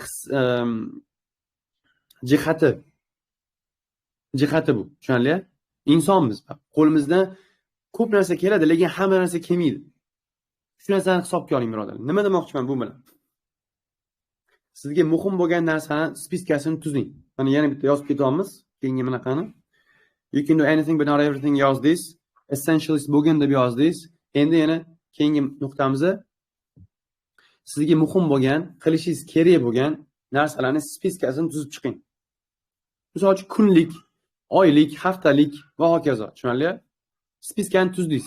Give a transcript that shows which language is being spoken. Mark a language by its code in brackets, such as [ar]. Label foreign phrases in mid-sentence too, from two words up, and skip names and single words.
[uz] Jihati bu. Tushunarli? Insonmiz. Qo'limizdan ko'p narsa keladi, lekin hamma narsa kelmaydi. Shu narsani hisobga oling, birodarlar. Nima demoqchiman bu bilan? Sizga muhim bo'lgan narsani spiskasini tuzing. Mana yana bitta yozib ketyapmiz. Keyingi bunaqani. [en] You can do anything but not everything yozdingiz. [uz] Essentialist bo'lgan deb yozdingiz. Endi yana keyingi nuqtamizda sizga muhim bo'lgan, qilishingiz kerak bo'lgan narsalarni spiskasini tuzib chiqing. Misol uchun kunlik, oylik, haftalik va hokazo. Tushunarli? Spiskani tuzdingiz.